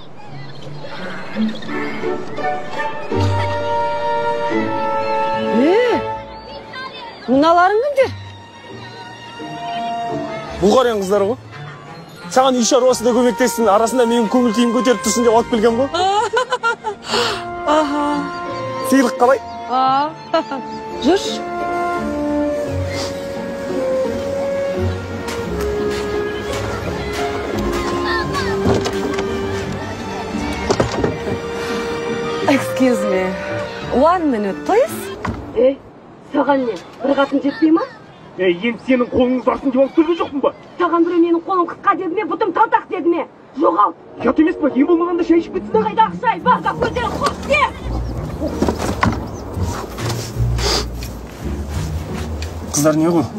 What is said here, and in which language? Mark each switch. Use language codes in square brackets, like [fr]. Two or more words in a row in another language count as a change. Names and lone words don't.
[kk] Мыналарың кімдер? Бұлғариян қыздар ғой. Саған үй шаруасы да көмектессін, арасында менің көңіл күйім көтеріп тұрсын деп алып келгем ғой. Сыйлық қалай? Жүрші. [en] Excuse me. 1 minute, please. [kk] Саған не? Бір қатын жетпей ма? Енді сенің қолыңыз барсын деп алып келген жоқпын ба? Саған біреу менің қолым қысқа деді ме, бұтым талтақ деді ме? Жоғал! Ұят емес па? Ең болмағанда шай ішіп кетсін. Қайдағы шай? Барға көздерін қос де! Қыздар не ғой?